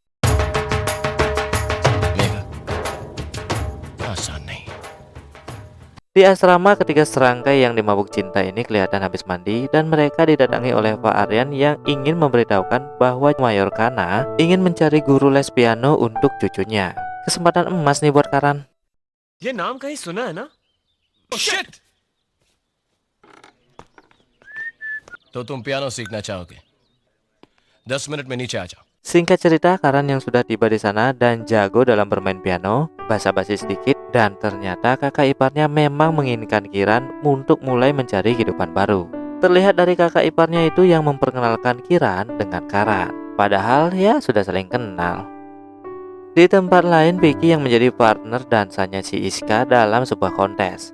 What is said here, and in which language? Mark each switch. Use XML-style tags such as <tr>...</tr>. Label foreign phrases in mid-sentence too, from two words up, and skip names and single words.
<id>Di asrama ketika serangkai yang dimabuk cinta ini kelihatan habis mandi dan mereka didatangi oleh Pak Aryan yang ingin memberitahukan bahwa Mayor Kana ingin mencari guru les piano untuk cucunya. Kesempatan emas nih buat Karan.</id> <hi>ये नाम कहीं सुना है ना?</hi> <en>Oh shit!</en> <hi>तो तुम पियानो सीखना चाहोगे? 10 मिनट में नीचे आ जाओ.</hi> <id>Singkat cerita, Karan yang sudah tiba di sana dan jago dalam bermain piano, basa-basi sedikit, dan ternyata kakak iparnya memang menginginkan Kiran untuk mulai mencari kehidupan baru. Terlihat dari kakak iparnya itu yang memperkenalkan Kiran dengan Karan. Padahal ya sudah saling kenal. Di tempat lain, Vicky yang menjadi partner dansanya si Iska dalam sebuah kontes.</id>